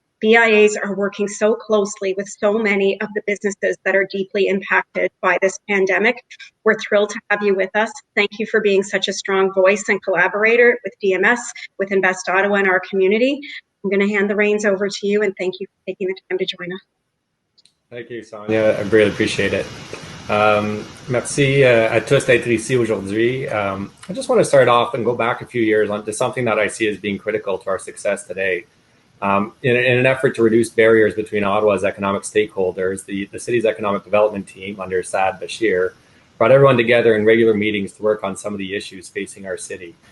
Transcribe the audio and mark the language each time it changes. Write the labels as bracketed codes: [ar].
[en] BIAs are working so closely with so many of the businesses that are deeply impacted by this pandemic. We're thrilled to have you with us. Thank you for being such a strong voice and collaborator with DMS, with Invest Ottawa and our community. I'm going to hand the reins over to you, and thank you for taking the time to join us. Thank you, Sonia. I really appreciate it. [fr] Merci à tous d'être ici aujourd'hui. [en] I just want to start off and go back a few years onto something that I see as being critical to our success today. In an effort to reduce barriers between Ottawa's economic stakeholders, the city's economic development team under Saad Bashir brought everyone together in regular meetings to work on some of the issues facing our city.